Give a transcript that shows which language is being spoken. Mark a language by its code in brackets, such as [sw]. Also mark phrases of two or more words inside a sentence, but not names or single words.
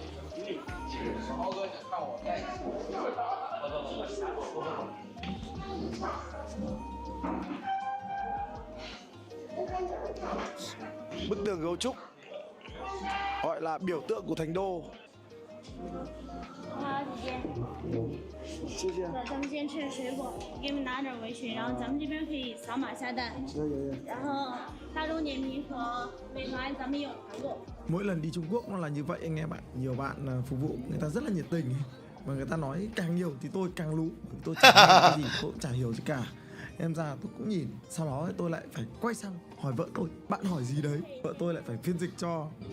[vi] Bức tường gấu trúc gọi là biểu tượng của Thành Đô. [zh] 谢谢。咱们先吃点水果，给你们拿点围裙，然后咱们这边可以扫码下单。然后大众点评和美团咱们也有团购。 [vi] Mỗi lần đi Trung Quốc nó là như vậy anh em ạ. Nhiều bạn phục vụ người ta rất là nhiệt tình mà người ta nói càng nhiều thì tôi càng lú. Tôi chả hiểu cái gì, tôi cũng chả hiểu gì cả. Em ra tôi cũng nhìn, sau đó tôi lại phải quay sang hỏi vợ tôi, bạn hỏi gì đấy? Vợ tôi lại phải phiên dịch cho.